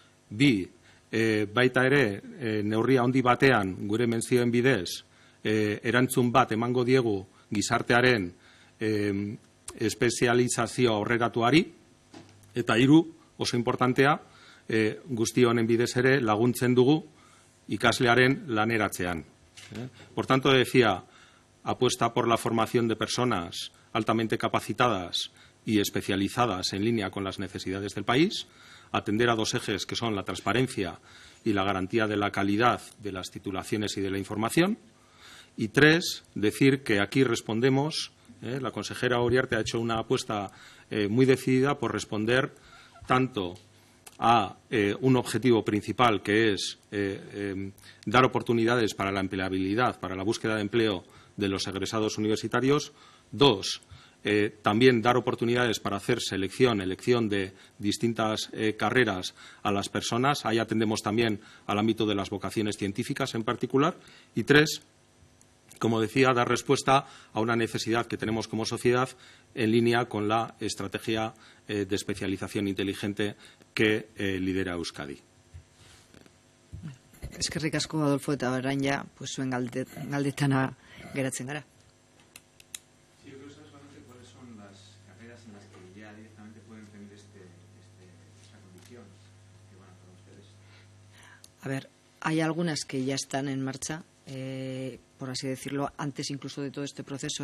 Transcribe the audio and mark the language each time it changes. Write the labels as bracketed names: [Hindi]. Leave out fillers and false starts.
[Basque] 2, baita ere, neurria handi batean gure mentzioen bidez erantzun bat emango diegu gizartearen espezializazio aurreratuari. Eta 3, oso importantea, guzti honen bidez ere laguntzen dugu ikaslearen laneratzean. [Spanish] Por tanto, decía, apuesta por la formación de personas altamente capacitadas y especializadas en línea con las necesidades del país, atender a 2 ejes que son la transparencia y la garantía de la calidad de las titulaciones y de la información. Y 3, decir que aquí respondemos, la consejera Uriarte ha hecho una apuesta muy decidida por responder tanto a un objetivo principal que es dar oportunidades para la empleabilidad, para la búsqueda de empleo de los egresados universitarios. 2, también dar oportunidades para hacer elección de distintas carreras a las personas. Ahí atendemos también al ámbito de las vocaciones científicas en particular. Y 3, como decía, dar respuesta a una necesidad que tenemos como sociedad en línea con la estrategia de especialización inteligente que lidera Euskadi. [Basque] Eskerrik asko, Adolfo, eta orain ja, pues zuen galdetana geratzen gara. [Spanish] Sí, yo quiero saber solamente cuáles son las carreras en las que ya directamente pueden tener esta condición que van a para ustedes. A ver, hay algunas que ya están en marcha, por así decirlo, antes incluso de todo este proceso.